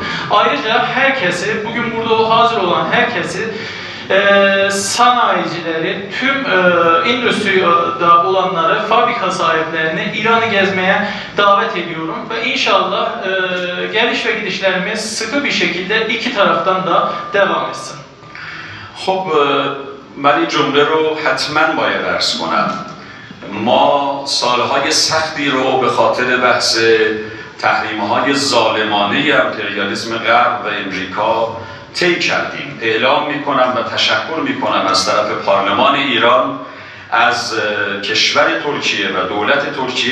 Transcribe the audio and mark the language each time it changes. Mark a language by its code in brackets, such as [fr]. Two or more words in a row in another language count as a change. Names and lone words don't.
[tr] Ayrıca herkesi, bugün burada hazır olan herkesi, sanayicileri, tüm endüstride olanları, fabrika sahiplerini İran'ı gezmeye davet ediyorum ve inşallah geliş ve gidişlerimiz sıkı bir şekilde iki taraftan da devam etsin. [fa] خب من این جمله رو حتما باید عرض کنم. ما سالهای سختی رو به خاطر بحث تحریم‌های ظالمانه امپریالیسم غرب و امریکا طی کردیم. اعلام میکنم و تشکر میکنم از طرف پارلمان ایران، از کشور ترکیه و دولت ترکیه